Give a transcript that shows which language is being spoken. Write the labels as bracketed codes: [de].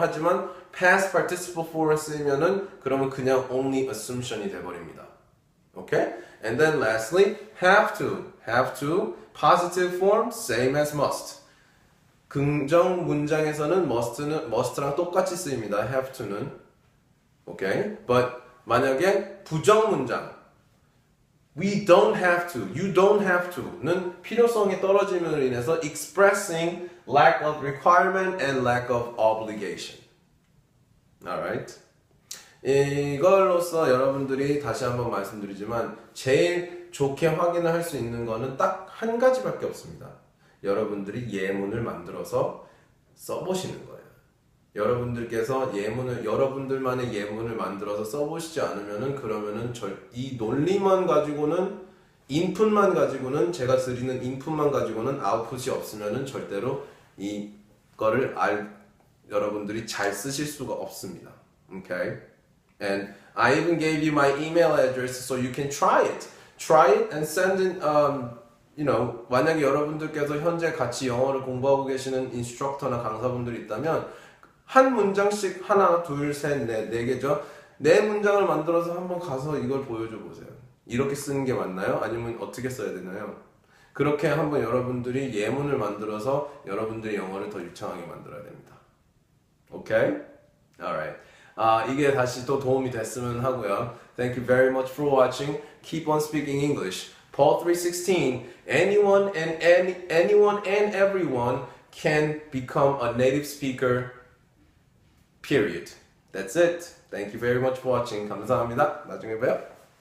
[ko] 하지만 past participle form에 쓰이면은 그러면 그냥 only assumption이 돼버립니다. [en] Okay? And then lastly, have to positive form same as must. [ko] 긍정 문장에서는 must랑 똑같이 쓰입니다. have to는. [en] Okay? But [ko] 만약에 부정 문장 [en] We don't have to, you don't have to는 [ko] 필요성이 떨어짐으로 인해서 [en] expressing lack of requirement and lack of obligation. Alright? [ko] 이걸로써 여러분들이 다시 한번 말씀드리지만 제일 좋게 확인을 할 수 있는 거는 딱 한 가지밖에 없습니다. 여러분들이 예문을 만들어서 써보시는 거예요. 여러분들께서 여러분들만의 예문을 만들어서 써보시지 않으면은 그러면은 이 논리만 가지고는 인풋만 가지고는 제가 드리는 인풋만 가지고는 아웃풋이 없으면은 절대로 이거를 여러분들이 잘 쓰실 수가 없습니다. [en] Okay? And I even gave you my email address so you can try it. Try it and send in [ko] 만약에 여러분들께서 현재 같이 영어를 공부하고 계시는 인스트럭터나 강사분들이 있다면 한 문장씩 하나, 둘, 셋, 넷, 네 개죠. 네 문장을 만들어서 한번 가서 이걸 보여줘 보세요. 이렇게 쓰는 게 맞나요? 아니면 어떻게 써야 되나요? 그렇게 한번 여러분들이 예문을 만들어서 여러분들의 영어를 더 유창하게 만들어야 됩니다. 오케이? [en] Alright. [ko] 이게 다시 또 도움이 됐으면 하고요. [en] Thank you very much for watching. Keep on speaking English. Paul 3:16. Anyone and everyone can become a native speaker. Period. That's it. Thank you very much for watching. [ko] 감사합니다. 나중에 봬요.